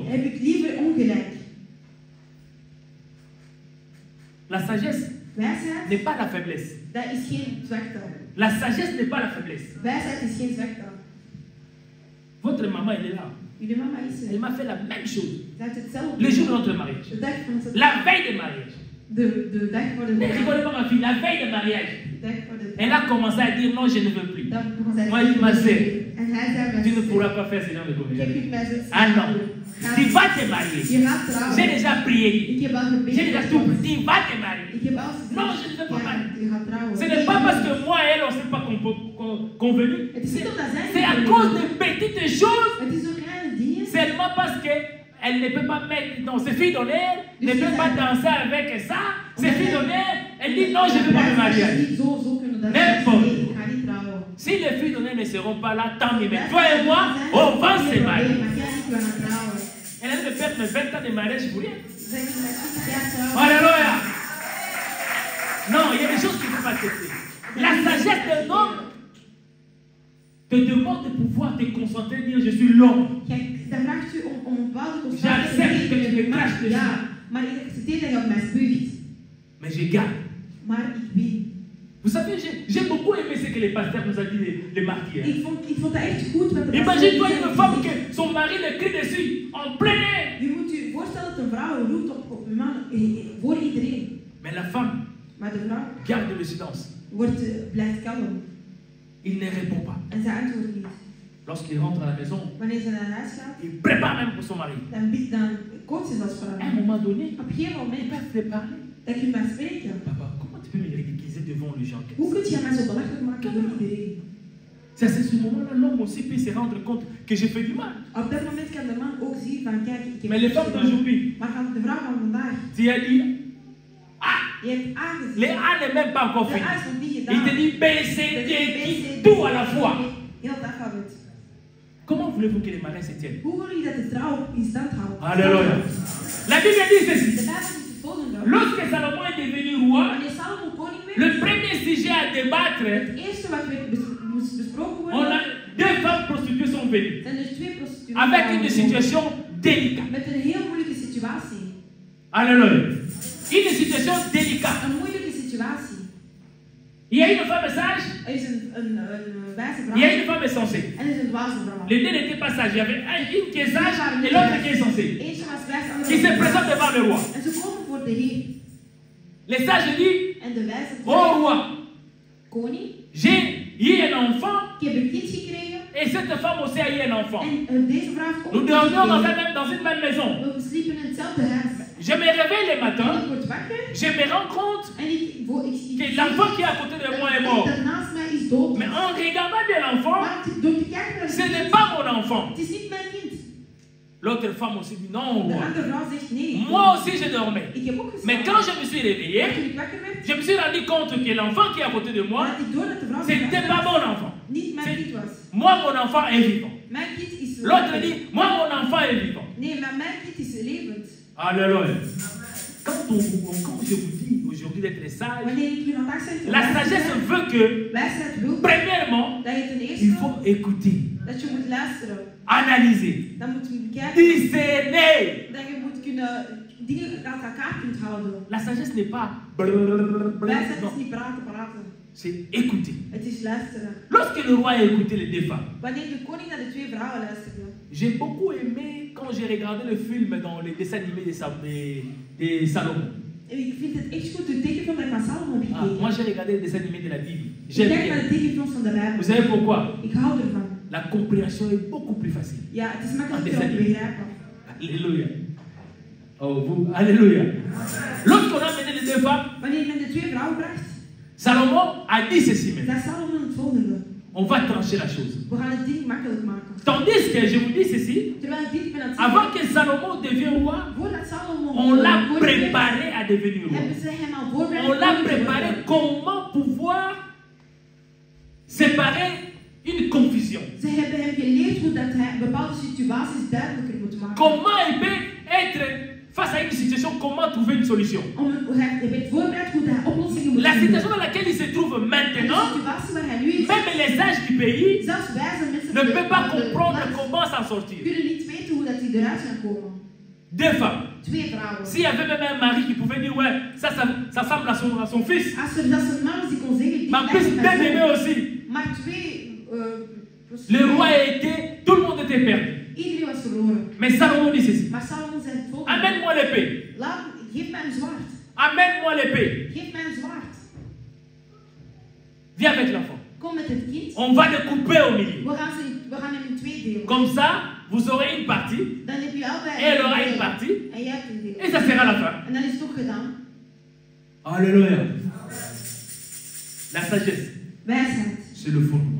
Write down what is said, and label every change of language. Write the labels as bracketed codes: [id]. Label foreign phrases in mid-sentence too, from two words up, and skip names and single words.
[nl] heb ik liever ongelijk. [fr] La sagesse [nl] Wijsheid, [fr] n'est pas la faiblesse. [nl] dat is geen zwakte. [fr] La sagesse n'est pas la faiblesse. [nl] Wijsheid is geen zwakte. [fr] Votre maman, elle est là. [nl] Jullie mama is [fr] Elle [nl] er. [fr] m'a fait la même chose. [nl] Ze heeft hetzelfde. [fr] Le jour de notre mariage. [nl] De dag van onze [fr] La veille du mariage. [nl] de dag voor de [fr] Ne rigolez pas ma fille, la veille du mariage. [nl] dag voor de [fr] Elle a commencé à dire non, je ne veux plus. [nl] dan begon zij [fr] Moi, je m'en sais. [nl] En hij zei [fr] Tu ne [nl] mij, [fr] pourras pas faire ce genre de [nl] je [fr] communication. [nl] kunt mij zo [fr] Ah non. Tu vas te marier. [nl] Je gaat trouwen. [fr] J'ai déjà prié. [nl] Ik heb al [fr] J'ai déjà tout [nl] gebeden. [fr] prié. Tu vas te marier. [nl] Ik heb al [fr] Non, je ne veux pas marier. [nl] Je gaat trouwen. [fr] Ce n'est pas parce que moi et elle, on ne s'est pas convenu. [nl] Het is niet omdat zij [fr] C'est à cause de petites choses. [nl] Het is zo kleine dingen. [fr] Seulement parce qu'elle ne peut pas mettre. Non, ses filles d'honneur ne peuvent pas danser avec ça. Ses filles d'honneur, elle dit non, je ne veux pas me marier. [nl] Niet zo kunnen dat [fr] N'importe. [nl] nee, ik ga niet trouwen. [fr] Si les filles d'honneur ne seront pas là, tant mieux. Mais toi et moi, on va se marier. [nl] Maar jij niet, we gaan trouwen. [fr] Elle a de faire mes 20 ans de mariage pour rien. [nl] Zeg je dat ik ga trouwen? [fr] Alléluia. Non, il y a des choses qu'il ne faut pas accepter. La sagesse d'un homme te demande de pouvoir te concentrer et dire je suis l'homme. [nl] Kijk, dan vraagt u om een bepaalde [fr] J'accepte que tu me craches dessus. [nl] Ja, maar ik accepteer dat je op mij spuugt. [fr] Mais je garde. [nl] Maar ik win. [fr] Vous savez, j'ai beaucoup aimé ce que les pasteurs nous ont dit, les martyrs. [nl] Ik vond dat echt goed wat de [fr] Imagine-toi une femme que son mari le crie dessus en plein air. [nl] Je moet je voorstellen dat een vrouw roept op een man voor iedereen. [fr] Mais la femme [nl] Maar de vrouw [fr] garde le silence. [nl] blijft kalm. [fr] Il ne répond pas. [nl] En ze antwoordt niet. [fr] Lorsqu'il rentre à la maison, [nl] Wanneer ze naar huis gaat, [fr] il prépare même pour son mari. [nl] dan kookt ze dat voor [fr] À un [nl] haar. [fr] moment donné, [nl] Op een gegeven [fr] il [nl] moment [fr] va se parler. [nl] dat je maar spreken. [fr] Papa, comment tu peux me ridiculiser devant les gens? [nl] Hoe kun je mij zo belachelijk maken voor iedereen? [fr] C'est à ce moment-là, l'homme aussi peut se rendre compte que j'ai fait du mal. [nl] Op dat moment kan de man ook zien van kijk, ik heb [fr] Mais les femmes d'aujourd'hui, [nl] maar van de vrouw van vandaag, [fr] tu as dit, ah, [nl] je hebt aangezien. [fr] les A n'est même pas encore [nl] De [fr] fini. [nl] A is nog niet [fr] Il [nl] gedaan. [fr] te dit B, C, D, I, tout à la fois. [nl] Heel het alfabet. [fr] Comment voulez-vous que les mariages se tiennent? [nl] Hoe wil je dat de trouw in stand houdt? [fr] Alléluia. La Bible dit [nl] De [fr] ceci. [nl] Bijbel is het volgende. [fr] Lorsque Salomon est devenu roi, [nl] Wanneer Salomo koning werd, [fr] le premier sujet à débattre, [nl] het eerste wat moest besproken [fr] on [nl] worden, [fr] a deux femmes prostituées sont venues [nl] zijn er twee prostituees. [fr] avec une situation délicate. [nl] Met een heel moeilijke situatie. [fr] Alléluia. Une situation délicate. [nl] Een moeilijke situatie. [fr] Il y a une femme sage, [nl] Er is een wijze [fr] il y a [nl] vrouw [fr] une femme sensée. [nl] en er is een dwaze vrouw. [fr] Les deux n'étaient pas sages. Il y avait une qui est sage et l'autre qui est sensée. [nl] Eentje was wijs, de andere [fr] Qui se [nl] was [fr] présente [nl] wijs. [fr] devant le roi. [nl] En ze komen voor de Heer. [fr] Les sages disent, [nl] En de wijze [fr] oh [nl] vrouw, [fr] roi, [nl] koning, [fr] j'ai eu un enfant [nl] ik heb een kind gekregen. [fr] et cette femme aussi a eu un enfant. [nl] En deze vrouw heeft ook [fr] Nous [nl] een kind [fr] dormions [nl] gekregen. [fr] dans une même maison. [nl] We sliepen in hetzelfde huis. [fr] Je me réveille le [nl] En [fr] matin, [nl] ik word wakker. [fr] je me rends compte [nl] En ik [fr] que l'enfant qui est à côté de moi est mort. [nl] dat naast mij is dood. [fr] Mais en regardant bien l'enfant, [nl] Maar door te kijken naar [fr] ce n'est pas mon enfant. [nl] het is niet mijn kind. [fr] L'autre femme aussi dit non, [nl] De [fr] roi. [nl] andere vrouw zegt nee. [fr] Moi aussi je dormais. [nl] Ik heb ook [fr] Mais [nl] geslapen. [fr] quand je me suis réveillé, [nl] Maar toen ik wakker werd, [fr] je me suis rendu compte que l'enfant qui est à côté de moi, [nl] had ik door dat de vrouw [fr] c'était pas mon enfant. [nl] niet mijn kind was. [fr] Moi, mon enfant est vivant. [nl] Mijn kind is [fr] L'autre [nl] levend. [fr] dit, moi, mon enfant est vivant. [nl] Nee, maar mijn kind is levend. [fr] Alléluia. Quand je vous dis aujourd'hui d'être sage, [nl] Wanneer ik u vandaag zeg te [fr] la [nl] luisteren, [fr] sagesse veut que, [nl] wijsheid wil [fr] premièrement, [nl] dat je ten [fr] il [nl] eerste [fr] faut écouter, [nl] dat je moet luisteren. [fr] analyser, [nl] Dan moet je kijken [fr] discerner. [nl] dat je moet kunnen dingen uit elkaar kunt houden. [fr] La sagesse n'est pas [nl] Wijsheid [fr] non, [nl] is niet praten. [fr] c'est écouter. [nl] Het is luisteren. [fr] Lorsque le roi a écouté les deux femmes, [nl] Wanneer de koning naar de twee vrouwen luisterde. [fr] j'ai beaucoup aimé quand j'ai regardé le film dans les dessins animés de Salomon. [nl] En ik vind het echt goed, de tekenfilm van Salomon heb [fr] Ah, [nl] gekeken. [fr] moi j'ai regardé les dessins animés de la Bible. [nl] Ik [fr] J'aime [nl] kijk naar [fr] bien. [nl] de tekenfilms van de [fr] Vous [nl] Bijbel. [fr] savez pourquoi? [nl] Ik hou ervan. [fr] La compréhension est beaucoup plus facile. [nl] Ja, het is makkelijker [fr] Ah, [nl] om te [fr] des [nl] begrijpen. [fr] Alléluia. Oh, vous, alléluia. Lorsqu'on a mené les deux femmes, [nl] Wanneer men de twee vrouwen bracht, [fr] Salomon a dit ceci même. [nl] zei Salomon het volgende. [fr] On va trancher la chose. [nl] We gaan het ding makkelijk maken. [fr] Tandis que je vous dis ceci, [nl] Terwijl ik dit ben aan het [fr] avant [nl] zeggen, [fr] que Salomon devienne roi, [nl] voordat Salomon [fr] on l'a [nl] koning werd, [fr] préparé à devenir roi. [nl] hebben ze hem al voorbereid [fr] On [nl] om [fr] l'a [nl] koning te [fr] préparé [nl] worden. [fr] comment pouvoir séparer une confusion. [nl] Ze hebben hem geleerd hoe dat hij bepaalde situaties duidelijker moet maken. [fr] Comment il peut être face à une situation, comment trouver une solution. [nl] Hij werd voorbereid hoe hij oplossingen moet [fr] La [nl] vinden. [fr] situation dans laquelle il se trouve [nl] En de [fr] maintenant, [nl] situatie waar hij nu is, [fr] même les sages du pays [nl] zelfs wijze mensen [fr] ne [nl] van de- [fr] peuvent pas [nl] van de [fr] comprendre [nl] plaats [fr] comment s'en sortir. [nl] kunnen niet weten hoe dat die eruit gaan komen. [fr] Deux femmes. [nl] Twee vrouwen. [fr] S'il y avait même un mari qui pouvait dire, ouais, ça semble à son fils. [nl] Als er dat zijn man is die kon zeggen, die [fr] Mais en plus, [nl] lijkt [fr] bien [nl] mijn [fr] aimé [nl] zoon. [fr] aussi. [nl] Maar twee, [fr] Le roi était, tout le monde était perdu. [nl] iedereen was verloren. [fr] Mais Salomon dit ceci. [nl] Maar Salomon zei het volgende. [fr] Amène-moi l'épée. [nl] Geef mij een zwaard. [fr] Amène-moi l'épée. [nl] Geef mij een zwaard. [fr] Viens avec l'enfant. [nl] Kom met het kind. [fr] On va le couper au milieu. [nl] We gaan hem in twee delen. [fr] Comme ça, vous aurez une partie [nl] Dan heb je allebei [fr] et elle aura [nl] deel. [fr] une partie. [nl] En jij hebt een deel. [fr] Et ça sera la fin. [nl] En dan is het ook gedaan. [fr] Alléluia. La sagesse, [nl] Wijsheid. [fr] c'est le fondement.